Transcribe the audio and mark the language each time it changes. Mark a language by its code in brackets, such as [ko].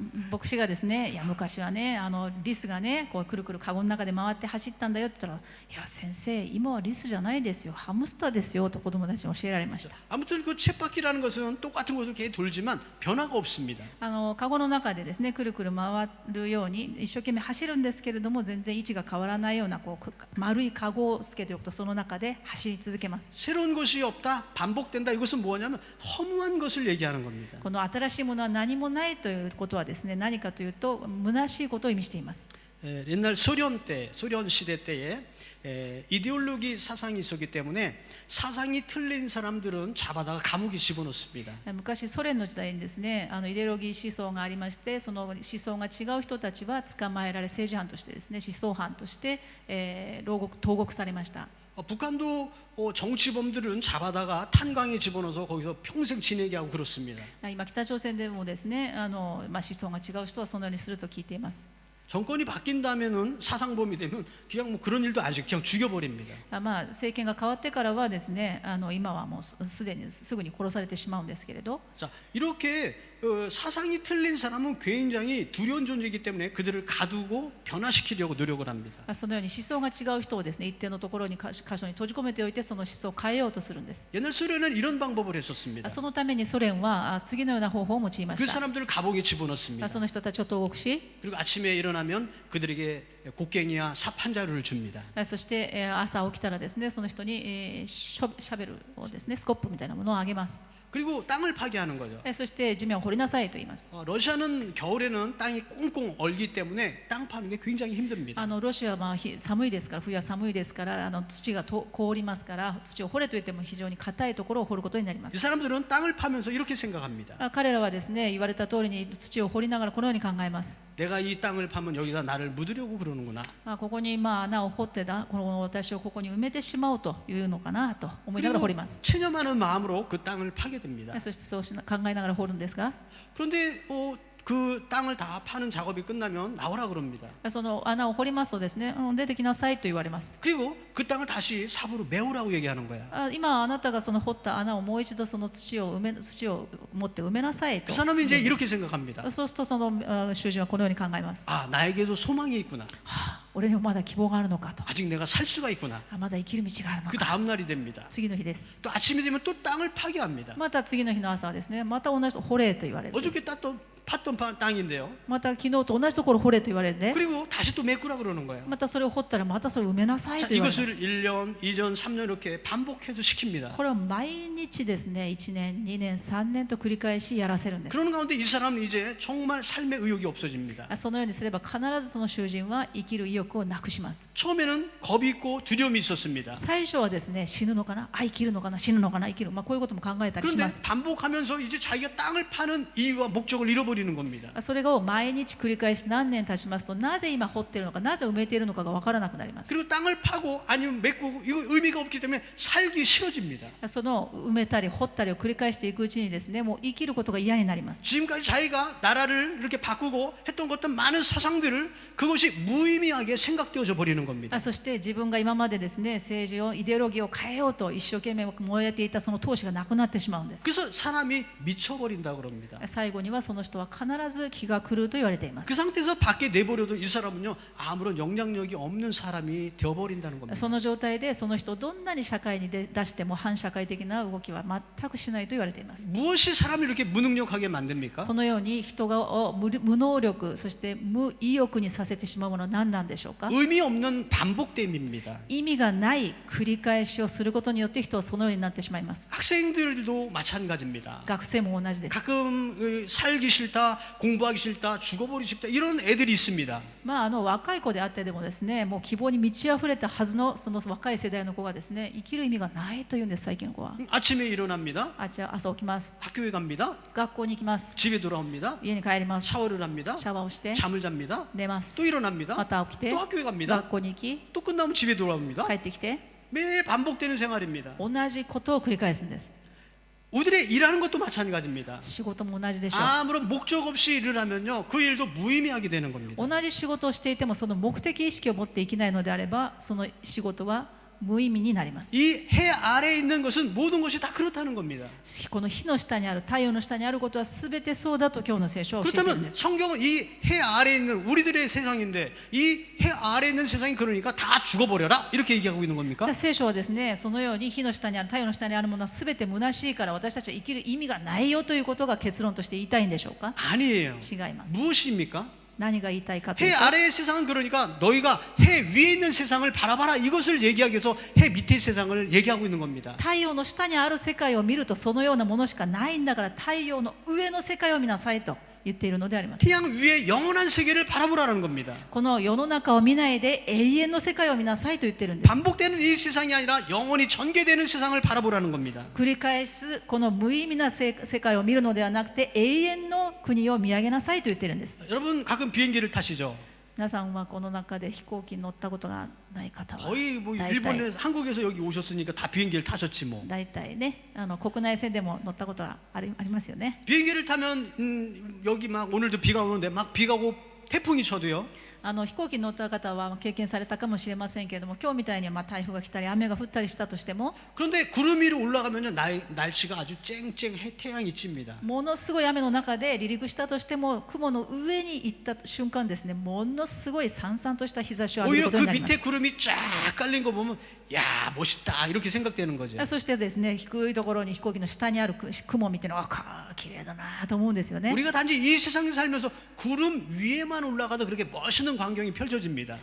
[ja] 牧師がですね、いや昔はね、リスがね、こうくるくるカゴの中で回って走ったんだよって言ったら、いや先生、今はリスじゃないですよ、ハムスターですよと子供たちに教えられました。 [ko] 아무튼 그 쳇바퀴라는 것은 똑같은 것을 계속 돌지만 변화가 없습니다. [ja] カゴの中でですね、くるくる回るように一生懸命走るんですけれども、全然位置が変わらないようなこう丸いカゴをつけておくと、その中で走り続けます。 [ko] 새로운 것이 없다, 반복된다. 이것은 뭐냐면 허무한 것을 얘기하는 겁니다. [ja] この新しいものは何もないということはですね、何かというと虚しいことを意味しています。 [ko] 옛날 소련 시대 때에 이데올로기 사상이 있었기 때문에 사상이 틀린 사람들은 잡아다가 감옥에 집어넣습니다. [ja] 昔ソ連の時代にですね、イデオロギー思想がありまして、その思想が違う人たちは捕まえられ、政治犯としてですね、思想犯として、投獄されました。 [ko] 북한도 정치범들은 잡아다가 탄광에 집어넣어서 거기서 평생 지내게 하고 그렇습니다. [ja] 今北朝鮮でもですね、思想が違う人はそのようにすると聞いています。 [ko] 정권이 바뀐다면은 사상범이 되면 그냥 뭐 그런 일도 아직 그냥 죽여버립니다. [ja] 政権が変わってからはですね、今はもうすでにすぐに殺されてしまうんですけれど、 [ko] 자, 이렇게 사상이 틀린 사람은 굉장히 두려운 존재이기 때문에 그들을 가두고 변화시키려고 노력을 합니다. [ja] そのように思想が違う人をですね、一定のところに箇所に閉じ込めておいて、その思想を変えようとするんです。 [ko] 옛날 소련은 이런 방법을 했었습니다. [ja] そのためにソ連は次のような方法を用いま [ko] 그 [ja] した。 [ko] 사람들을 감옥에 집어넣습니다. [ja] その人たちを投獄し、 [ko] 그리고 아침에 일어나면 그들에게 곡괭이와 삽 한 자루를 줍니다. [ja] そして朝起きたらですね、その人にシャベルをですね、スコップみたいなものをあげます。 [ko] 그리고 땅을 파괴하는 거죠. [ja] そして地面を掘りなさいと言います。 [ko] 러시아는 겨울에는 땅이 꽁꽁 얼기 때문에 땅 파는 게 굉장히 힘듭니다. [ja] ロシアは寒いですから、冬は寒いですから、土が凍りますから、土を掘れと言っても非常に硬いところを掘ることになりま [ko] 이 [ja] す。 [ko] 사람들은 땅을 파면서 이렇게 생각합니다. [ja] 彼らはですね、言われた通りに土を掘りながらこのように考えます。 [ko] 내가 이 땅을 파면 여기다 나를 묻으려고 그러는구나. [ja] ここに穴を掘ってこの私をここに埋めてしまおうというのかなと思いながら掘ります。 [ko] 체념하는 마음으로 그 땅을 파게 됩니다. [ja] そしてそう考えながら掘るんですが、 [ko] 그런데 그 땅을 다 파는 작업이 끝나면 나오라 그럽니다. [ja] その穴を掘りますとですね、出てきなさいと言われます。 [ko] 그리고 그 땅을 다시 삽으로 메우라고 얘기하는 거야. [ja] 今あなたがその掘った穴をもう一度その土を持って埋めなさいと。 [ko] 그 사람이 이제 이렇게 생각합니다. [ja] そうするとその囚人はこのように考えます。 [ko] 아, 나에게도 소망이 있구나. [ja] 俺にもまだ希望があるのかと、 [ko] 아직 내가 살 수가 있구나. [ja] まだ生きる道があるの [ko] 그 [ja] か。 [ko] 다음 날이 됩니다. [ja] 次の日です。 [ko] 또 아침이 되면 또 땅을 파괴합니다. [ja] また次の日の朝はですね、また同じと掘れと言われるんです。 [ko] 어저께 팠던 땅인데요. [ja] また昨日と同じところ掘れと言われるんで、 [ko] 그리고 다시 또 메꾸라 그러는 거예요. [ja] またそれを掘ったらまたそれを埋めなさい [ko] 자, [ja] と言われます。 [ko] 이것을 1년, 2년, 3년 이렇게 반복해서 시킵니다. [ja] これを毎日ですね、1年、2年、3年と繰り返しやらせるんです。 [ko] 그런 가운데 이 사람은 이제 정말 삶의 의욕이 없어집니다. [ja] そのようにすれば必ずその囚人は生きる意欲をなくします。 [ko] 처음에는 겁이 있고 두려움이 있었습니다. [ja] 最初はですね、死ぬのかな、生きるのかな、死ぬのかな、生きる、こういうことも考えたりしま [ko] 그런데 [ja] す。 [ko] 반복하면서 이제 자기가 땅을 파는 이유와 목적을 잃어버리는 겁니다. [ja] それを毎日繰り返し何年経ちますと、なぜ今掘っているのか、なぜ埋めているのかが分からなくなります。 [ko] 그리고 땅을 파고 아니면 메꾸고 이거 의미가 없기 때문에 살기 싫어집니다. [ja] その埋めたり掘ったりを繰り返していくうちにですね、もう生きることが嫌になります。 [ko] 지금까지 자기가 나라를 이렇게 바꾸고 했던 것들 많은 사상들을 그것이 무의미하게 생각되어져 버리는 겁니다. [ja] そして自分が今までですね、政治をイデオロギーを変えようと一生懸命燃えていたその闘志がなくなってしまうんです。 [ko] 그래서 사람이 미쳐버린다 그럽니다. [ja] 最後にはその人は必ず気が狂うと言われています。 [ko] 그 상태에서 밖에 내버려도 이 사람은요 아무런 영향력이 없는 사람이 되어버린다는 겁니다. [ja] その状態でその人をどんなに社会に出しても反社会的な動きは全くしないと言われています。 [ko] 무엇이 사람을 이렇게 무능력하게 만듭니까? [ja] このように人を無能力、そして無意欲にさせてしまうものは何なんでしょうか。 [ko] 의미 없는 반복됨입니다. [ja] 意味がない繰り返しをすることによって人はそのようになってしまいます。 [ko] 학생들도 마찬가지입니다. [ja] 学生も同じです。 [ko] 가끔 살기 싫다, 공부하기 싫다, 죽어버리고 싶다 이런 애들이 있습니다. [ja] 若い子であってでもですね、もう希望に満ち溢れたはずのその若い世代の子がですね、生きる意味がないというんです。最近の子は [ko] 아침에 일어납니다. [ja] 朝起きます。 [ko] 학교에 갑니다. [ja] 学校に行きます。 [ko] 집에 돌아옵니다. [ja] 家に帰ります。 [ko] 샤워를 합니다. [ja] シャワーをして [ko] 잠을 잡니다. [ja] 寝ます。 [ko] 또 일어납니다. [ja] また起きて [ko] 또 학교에 갑니다. [ja] 学校に行き [ko] 또 끝나면 집에 돌아옵니다. [ja] 帰ってきて [ko] 매일 반복되는 생활입니다. [ja] 同じことを繰り返すんです。 [ko] 우리들의 일하는 것도 마찬가지입니다. [ja] 仕事も同じでしょう。 [ko] 아무런 목적 없이 일을 하면요 그 일도 무의미하게 되는 겁니다. [ja] 同じ仕事をしていてもその目的意識を持っていけないのであればその仕事は無意味になります。 [ko] 이 해 아래에 있는 것은 모든 것이 다 그렇다는 겁니다. [ja] この火の下にある、太陽の下にあることは全てそうだと今日の聖書は教えているんで [ko] 그렇다면 [ja] す。 [ko] 성경은 이 해 아래에 있는 우리들의 세상인데 이 해 아래에 있는 세상이 그러니까 다 죽어버려라 이렇게 얘기하고 있는 [ja] じゃ [ko] 겁니까? [ja] あ聖書はですね、そのように火の下にある、太陽の下にあるものは全て虚しいから私たちは生きる意味がないよということが結論として言いたいんでしょうか。 [ko] 아니에요. [ja] 違います。 [ko] 무엇입니까? [ja] 何が言いたいかとい [ko] 해 [ja] うと、 [ko] 아래의 세상은 그러니까 너희가 해 위에 있는 세상을 바라봐라 이것을 얘기하기 위해서 해 밑의 세상을 얘기하고 있는 겁니다. [ja] 太陽の下にある世界を見るとそのようなものしかないんだから太陽の上の世界を見なさいと言っているのであります。 [ko] 태양 위에 영원한 세계를 바라보라는 겁니다. [ja] この世の中を見ないで永遠の世界を見なさいと言ってるんです。 [ko] 반복되는 이 세상이 아니라 영원히 전개되는 세상을 바라보라는 겁니다. [ja] 繰り返すこの無意味な世界を見るのではなくて永遠の国を見上げなさいと言ってるんです。 [ko] 여러분 가끔 비행기를 타시죠? [ja] 皆さんはこの中で飛行機に乗ったことがない方は [ko] 거의 뭐 일본에 한국에서 여기 오셨으니까 다 비행기를 타셨지 뭐. [ja] 大体ね、国内線でも乗ったことがありますよね。 [ko] 비행기를 타면 여기 막 오늘도 비가 오는데 막 비가 오고 태풍이 쳐도요. [ja] 飛行機に乗った方は経験されたかもしれませんけれども、今日みたいに台風が来たり雨が降ったりしたとしても [ko] 그런데 구름 위로 올라가면요 날씨가 아주 쨍쨍해 태양이 찝니다. [ja] ものすごい雨の中で離陸したとしても雲の上に行った瞬間ですね、ものすごいさんさんとした日差しを浴びる [ko] 오히려 [ja] ことになります。 [ko] 밑에 구름이 쫙 깔린 거 보면 야 멋있다 이렇게 생각되는 거죠. [ja] そしてですね、低いところに飛行機の下にある雲を見て綺麗だなと思うんですよね。 [ko] 우리가 단지 이 세상에 살면서 구름 위에만 올라가도 그렇게 멋있는 광경이 펼쳐집니다.